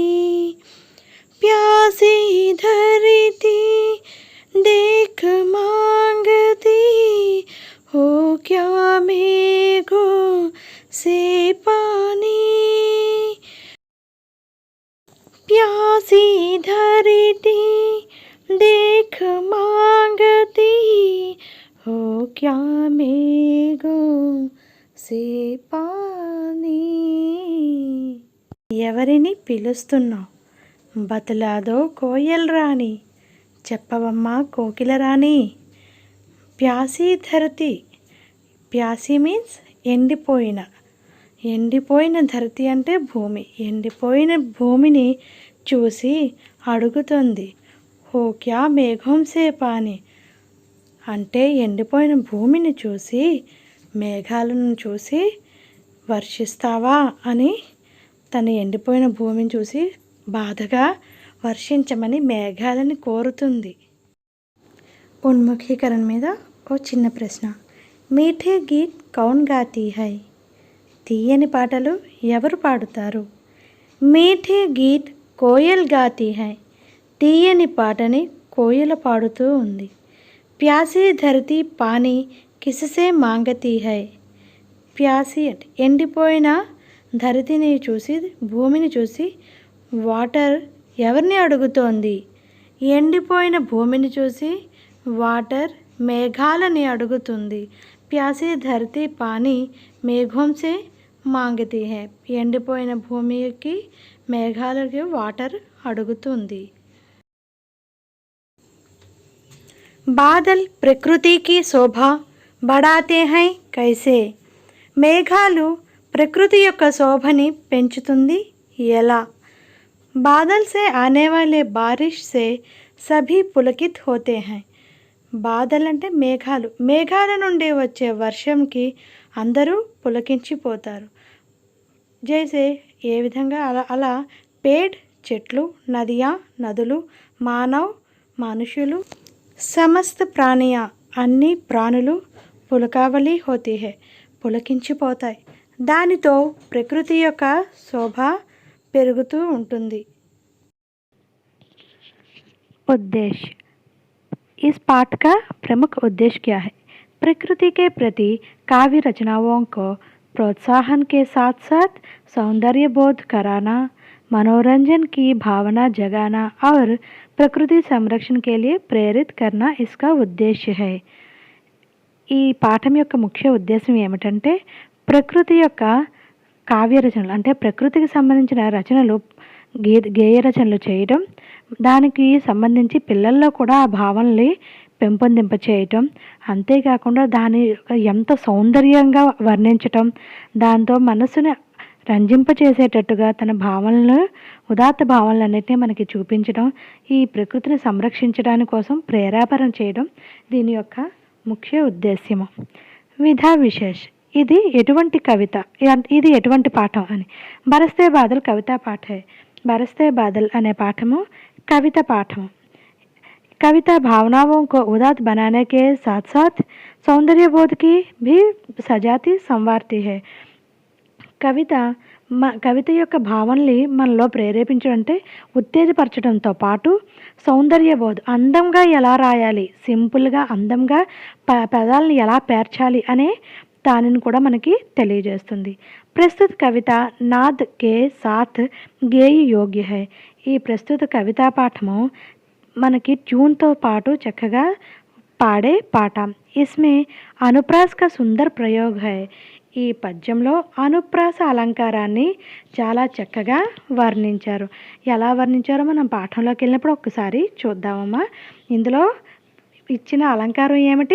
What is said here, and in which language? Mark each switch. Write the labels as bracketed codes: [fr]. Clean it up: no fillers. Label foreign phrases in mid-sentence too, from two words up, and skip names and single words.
[hi] प्यासी धरती देख मांगती हो क्या मेघों से पानी. प्यासी धरती देख मांगती हो क्या मेघों से पानी. [te] ఎవరిని పిలుస్తున్నావు? [hi] बतला दो कोयल रानी, [te] చెప్పవమ్మా కోకిల రాణి. [hi] प्यासी धरती, [te] ప్యాసి మీన్స్ ఎండిపోయిన ధరతి అంటే భూమి. ఎండిపోయిన భూమిని చూసి అడుగుతుంది. [hi] हो क्या मेघों से पानी, [te] అంటే ఎండిపోయిన భూమిని చూసి మేఘాలను చూసి వర్షిస్తావా అని తన ఎండిపోయిన భూమిని చూసి బాధగా వర్షించమని మేఘాలని కోరుతుంది. ఉన్ముఖీకరణ మీద ఓ చిన్న ప్రశ్న. [hi] मीठे गीत कौन गाती है, [te] తీయని పాటలు ఎవరు పాడుతారు? [hi] मीठे गीत कोयल गाती है, [te] తీయని పాటని కోయిల పాడుతూ ఉంది. [hi] प्यासी धरती पानी किससे मांगती है, [te] ప్యాసి ఎండిపోయిన ధరతిని చూసి భూమిని చూసి వాటర్ ఎవరిని అడుగుతోంది? ఎండిపోయిన భూమిని చూసి వాటర్ మేఘాలని అడుగుతుంది. [hi] प्यासी धरती पानी मेघों से मांगती है, [te] ఎండిపోయిన భూమికి మేఘాలకి వాటర్ అడుగుతుంది. [hi] बादल प्रकृति की शोभा बढ़ाते हैं कैसे, [te] మేఘాలు ప్రకృతి యొక్క శోభని పెంచుతుంది ఎలా? [hi] बादल से आने वाले बारिश से सभी पुलकित होते हैं. [te] బాదల్ అంటే మేఘాలు, మేఘాల నుండి వచ్చే వర్షంకి అందరూ పులకించిపోతారు. జైసే ఏ విధంగా అలా పేడ్ చెట్లు, నదియా నదులు, మానవ్ మనుషులు, [hi] समस्त प्राणियाँ [te] అన్ని ప్రాణులు [hi] पुलकावली होती है [te] పులకించిపోతాయి. దానితో ప్రకృతి యొక్క శోభ పెరుగుతూ ఉంటుంది. [hi] उद्देश्य, इस पाठ का प्रमुख उद्देश्य क्या है? प्रकृति के प्रति काव्य रचनाओं को प्रोत्साहन के साथ साथ सौंदर्य बोध कराना, मनोरंजन की भावना जगाना और प्रकृति संरक्षण के लिए प्रेरित करना इसका उद्देश्य है. [te] ఈ పాఠం యొక్క ముఖ్య ఉద్దేశం ఏమిటంటే ప్రకృతి యొక్క కావ్య రచనలు అంటే ప్రకృతికి సంబంధించిన రచనలు గేయ రచనలు చేయడం, దానికి సంబంధించి పిల్లల్లో కూడా ఆ భావనల్ని పెంపొందింప చేయటం, అంతేకాకుండా దాని ఎంత సౌందర్యంగా వర్ణించటం, దాంతో మనసుని రంజింపచేసేటట్టుగా తన భావనలు ఉదాత్త భావనలన్నింటినీ మనకి చూపించడం, ఈ ప్రకృతిని సంరక్షించడానికి కోసం ప్రేరేపణ చేయడం దీని యొక్క ముఖ్య ఉద్దేశ్యము. [hi] विधा विशेष, [te] ఇది ఎటువంటి కవిత, ఇది ఎటువంటి పాఠం అని. [hi] बरसते बादल कविता पाठ है. [te] బరస్తే బాదల్ అనే పాఠము కవిత పాఠము. [hi] कविता भावनाओं को उदात्त बनाने के साथ साथ सौंदर्य बोध की भी सजाती संवारती है. [te] కవిత యొక్క భావనల్ని మనలో ప్రేరేపించడంటే ఉత్తేజపరచడంతో పాటు సౌందర్య బోధ, అందంగా ఎలా రాయాలి, సింపుల్గా అందంగా పదాలను ఎలా పేర్చాలి అనే దానిని కూడా మనకి తెలియజేస్తుంది. [hi] प्रस्तुत कविता नाद के साथ गेय योग्य है. [te] ఈ ప్రస్తుత కవితా పాఠము మనకి ట్యూన్తో పాటు చక్కగా పాడే పాట. [hi] इसमें अनुप्रास का सुंदर प्रयोग है. [te] ఈ పద్యంలో అనుప్రాస అలంకారాన్ని చాలా చక్కగా వర్ణించారు. ఎలా వర్ణించారో మనం పాఠంలోకి వెళ్ళినప్పుడు ఒక్కసారి చూద్దామమ్మా. ఇందులో ఇచ్చిన అలంకారం ఏమిటి?